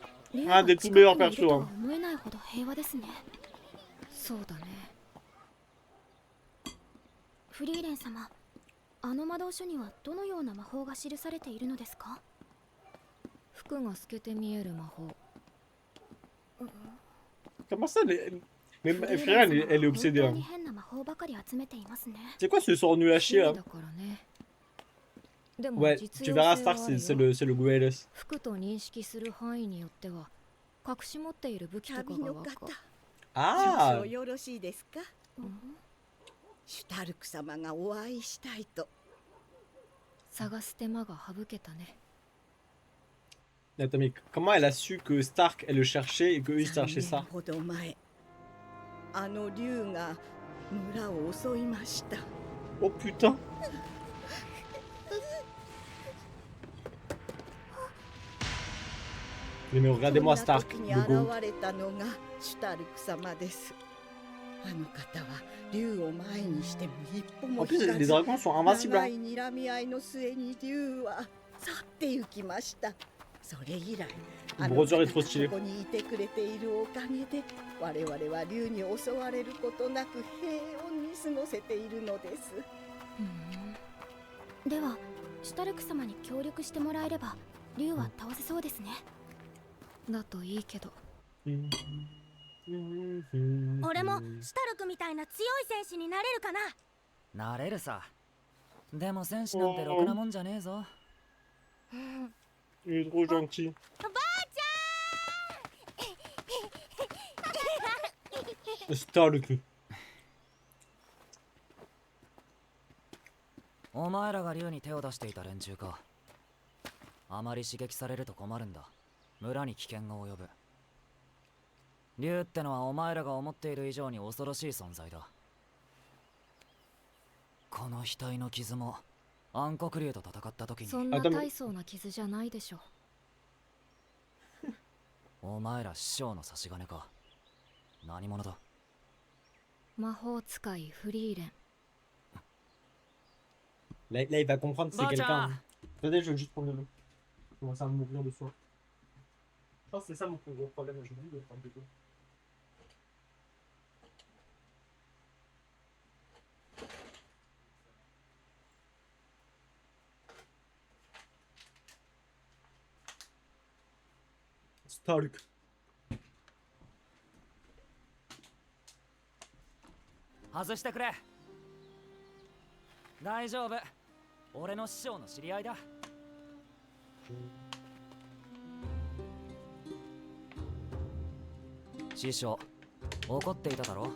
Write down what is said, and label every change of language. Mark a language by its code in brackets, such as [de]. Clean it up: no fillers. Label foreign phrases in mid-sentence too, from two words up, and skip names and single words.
[fr] Un des tout meilleurs persos. Hein. [ja] 思えないほど平和ですね。そうだね。フリーレン様、あの魔導書にはどのような魔法が記されているのですか？服が透けて見える魔法。 [fr] Comment ça Mais Frieren, elle est obsédée. [ja] 本当 [fr] Hein. [ja] に変な魔法ばかり集めていますね。 [fr] C'est quoi ce sort nul à chier là? [ja] だからね。でも [fr] Ouais, [ja] 実 [fr] tu [ja] 用 [fr] verras [ja] 性 [fr] Stark, [ja] はあるよ。 [fr] c'est le Goeles. 服と認識する範囲によっては隠し持っている武器とかがわかる。 Ah [ja] 少々よろしいですか？シュタルク様がお会いしたいと。探す手間が省けたね。 [fr] Attends, mais comment elle a su que Stark, elle le cherchait et que eux ils [ja] 3 [fr] cherchaient [ja] 年 [fr] ça? [ja] ほど前、あの竜が村を襲いました。 [fr] Oh putain! Mais regardez-moi [ja] そんな [fr] Stark, [ja] 時に [fr] le go. [ja] 現れたのがシュタルク様です。あの方は竜を前にしても一歩も [fr] En plus, [ja] 引か [fr] les [ja] ず、 [fr] dragons sont invincibles. [ja] 長 [fr] Hein. [ja] い睨み合いの末に竜は去って行きました。それ以来、あの [fr] Brother [ja] 方 [fr] est trop [ja] が [fr] stylé. [ja] ここにいてくれているおかげで、我々は竜に襲われることなく平穏に過ごせているのです。では、シュタルク様に協力してもらえれば、竜は倒せそうですね。だといいけど。俺もシュタルクみたいな強い戦士になれるかな？なれるさ。でも戦士なんてろくなもんじゃねえぞ。 [fr] Il est trop gentil. [ja] スタルク。お前らが竜に手を出していた連中か。あまり刺激されると困るんだ。村に危険が及ぶ。竜ってのはお前らが思っている以上に恐ろしい存在だ。この額の傷も暗黒竜と戦った時にそんな大層な傷じゃないでしょ。お前ら師匠の差し金か。何者だ？魔法使いフリーレン。 [fr] Là, il va comprendre que c'est Bah, quelqu'un. Attendez, je vais juste prendre de l'eau. Je commence à mourir de soin. Je pense que c'est ça mon plus gros problème aujourd'hui, de prendre de l'eau. Stark. [ja] 外してくれ。大丈夫。俺の師匠の知り合いだ。師匠、怒っていただろ。